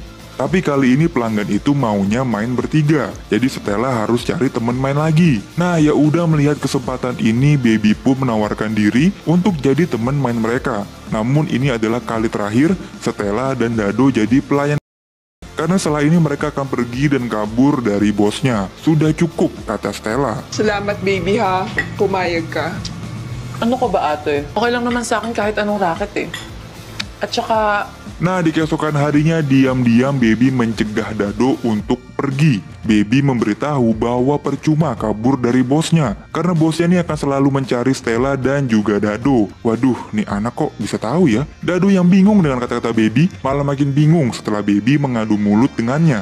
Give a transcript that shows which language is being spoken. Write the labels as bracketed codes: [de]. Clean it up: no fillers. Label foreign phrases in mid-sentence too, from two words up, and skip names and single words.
[id] Tapi kali ini pelanggan itu maunya main bertiga, jadi Stella harus cari temen main lagi. Nah ya udah, melihat kesempatan ini, Baby pun menawarkan diri untuk jadi temen main mereka. Namun ini adalah kali terakhir Stella dan Dado jadi pelayan. Karena setelah ini mereka akan pergi dan kabur dari bosnya. Sudah cukup, kata Stella. [tl] Salamat baby ha, pumayag ka. Ano ka ba ate? Okay lang naman sa akin kahit anong racket eh. At saka, [id] Nah, di keesokan harinya diam-diam Baby mencegah Dado untuk pergi. Baby memberitahu bahwa percuma kabur dari bosnya, karena bosnya ini akan selalu mencari Stella dan juga Dado. Waduh, nih anak kok bisa tahu ya? Dado yang bingung dengan kata-kata Baby malah makin bingung setelah Baby mengadu mulut dengannya.